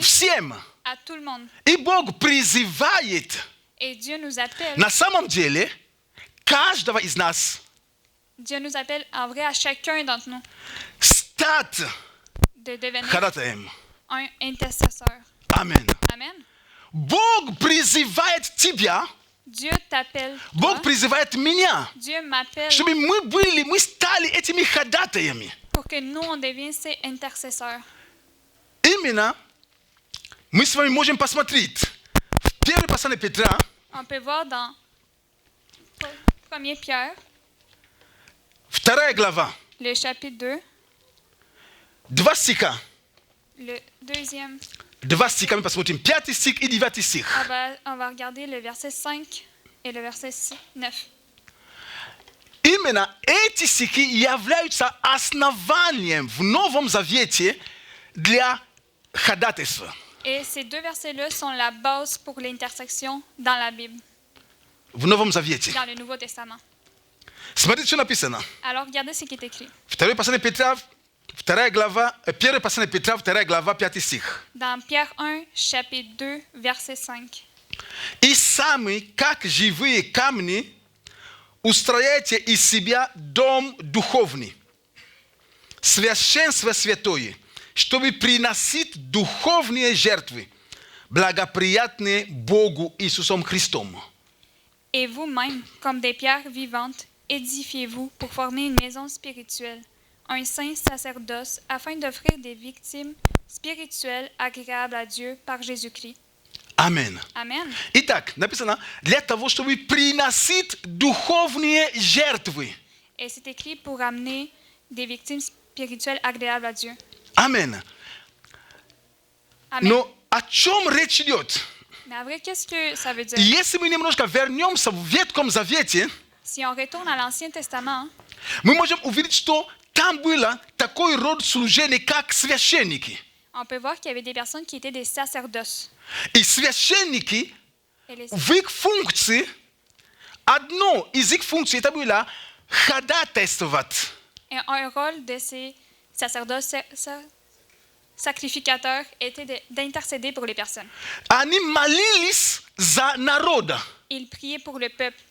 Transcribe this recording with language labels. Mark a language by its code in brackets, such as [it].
[ru] всем. [fr] à tout le monde. [ru] И Бог призывает [fr] Et Dieu nous appelle. [ru] на самом деле каждого из нас [fr] Dieu nous appelle en vrai à chacun d'entre nous [ru] стать [fr] de devenir [ru] ходатаем. [fr] un intercesseur. [ru] Аминь. [fr] Amen. [ru] Бог призывает тебя, [fr] Dieu t'appelle. [ru] Бог призывает меня, [fr] Dieu m'appelle [ru] чтобы мы стали этими ходатаями. [fr] pour que nous, on devienne ces intercesseurs. [ru] Именно мы с вами можем посмотреть в первое послание Петра, [fr] On peut voir dans 1 Pierre, [ru] 2 глава, [fr] le chapitre 2, [ru] 2 стиха. [fr] le deuxième. [ru] 2 стиха мы посмотрим, 5 стих и 9 стих. [fr] On va regarder le verset 5 et le verset 9. [ru] Именно эти стихи являются основанием в Новом Завете для ходатайства. [fr] Et ces deux versets-là sont la base pour l'intersection dans la Bible, [ru] В Новом Завете. [fr] dans le Nouveau Testament. [ru] Смотрите, что написано. [fr] Alors, regardez ce qui est écrit. [ru] Второе послание Петра, 2 глава, первое послание Петра, 2 глава, 5 стих. [fr] Dans Pierre 1, chapitre 2, verset 5. [ru] И сами, как живые камни, устрояйте из себя дом духовный, священство святое, чтобы приносить духовные жертвы, благоприятные Богу Иисусом Христом. [fr] Et vous-même, comme des pierres vivantes, édifiez-vous pour former une maison spirituelle, un saint sacerdoce, afin d'offrir des victimes spirituelles agréables à Dieu par Jésus-Christ. [ru] Аминь. [fr] Amen. [ru] Итак, написано, для того, чтобы приносить духовные жертвы. [fr] Et c'est écrit pour amener des victimes spirituelles agréables à Dieu. [ru] Аминь. [fr] Amen. [ru] Но о чем речь идет? [fr] Mais en vrai, qu'est-ce que ça veut dire? [ru] Если мы немножко вернемся в Ветхом Завете, [fr] Si on retourne à l'Ancien Testament, [ru] мы можем увидеть, что там было такой род служения, как священники. [fr] on peut voir qu'il y avait des personnes qui étaient des sacerdoces. [ru] И священники, [fr] Et les- [ru] в их функции, одно из их функций, это было ходатайствовать. [fr] Et un rôle de ces sacerdoces sacrificateurs était d'intercéder pour les personnes. [ru] Они молились за народа [fr] Ils priaient pour le peuple